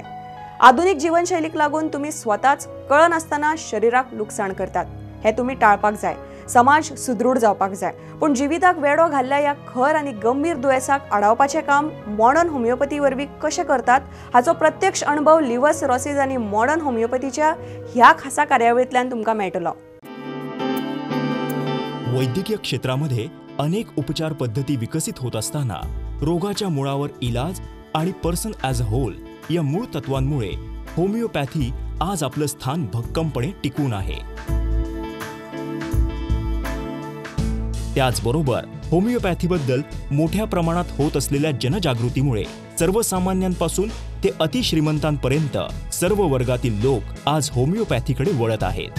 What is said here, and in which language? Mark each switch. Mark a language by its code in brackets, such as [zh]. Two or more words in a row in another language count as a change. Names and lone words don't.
[kok] आधुनिक जीवनशैलीक लागून तुम्ही स्वताच कळनासतना शरीराक लुकसाण करतात, हे तुम्ही टाळपाक जाय। समाज सुदृढ जावपाक जाय, पण जिविताक वेडो घाल्ल्या ह्या खर आनी गंभीर दुयेसाक आडावपाचें काम मॉडर्न होमिओपॅथी वरवीं कशें करतात हाचो प्रत्यक्ष अनुभव [en] liver cirrhosis [kok] आनी मॉडर्न होमिओपॅथीच्या ह्या खासा कार्यावळींतल्यान तुमकां मेळटलो। [mr] वैद्यकीय क्षेत्रामध्ये अनेक उपचार पद्धती विकसित होत असताना रोगाच्या मुळावर इलाज आणि [en] person as a whole [mr] या मूळ तत्वांमुळे होमिओपॅथी आज आपलं स्थान भक्कमपणे टिकून आहे। त्याचबरोबर होमिओपॅथीबद्दल मोठ्या प्रमाणात होत असलेल्या जनजागृतीमुळे सर्वसामान्यांपासून ते अतिश्रीमंतांपर्यंत सर्व वर्गातील लोक आज होमिओपॅथीकडे वळत आहेत।